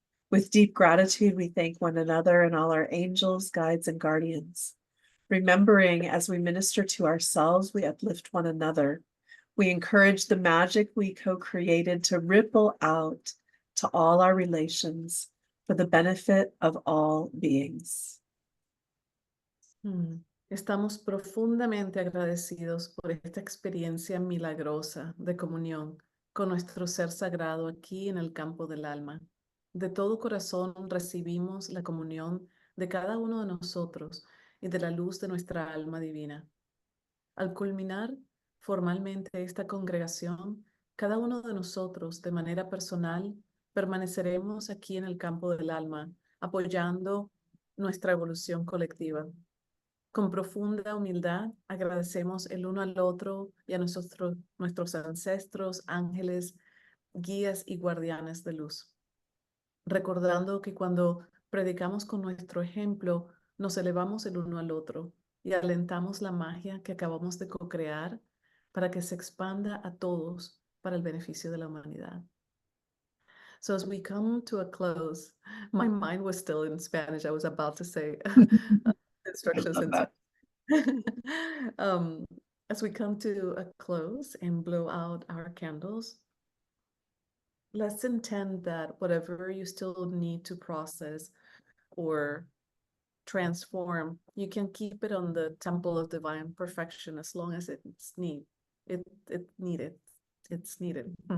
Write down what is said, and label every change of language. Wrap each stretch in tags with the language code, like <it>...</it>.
<en>With deep gratitude, we thank one another and all our angels, guides, and guardians. Remembering as we minister to ourselves, we uplift one another. We encourage the magic we co-created to ripple out to all our relations for the benefit of all beings.</en> <es>Estamos profundamente agradecidos por esta experiencia milagrosa de comunión con nuestro ser sagrado aquí en el campo del alma. De todo corazón recibimos la comunión de cada uno de nosotros y de la luz de nuestra alma divina. Al culminar formalmente esta congregación, cada uno de nosotros de manera personal permaneceremos aquí en el campo del alma, apoyando nuestra evolución colectiva. Con profunda humildad agradecemos el uno al otro y a nuestros ancestros, ángeles, guías y guardianes de luz. Recordando que cuando predicamos con nuestro ejemplo, nos elevamos el uno al otro y alentamos la magia que acabamos de co-crear para que se expanda a todos para el beneficio de la humanidad.</es> <en>So as we come to a close, my mind was still in Spanish. I was about to say instructions in Spanish. As we come to a close and blow out our candles, let's intend that whatever you still need to process or transform, you can keep it on the temple of divine perfection as long as it's needed. It's needed.</en>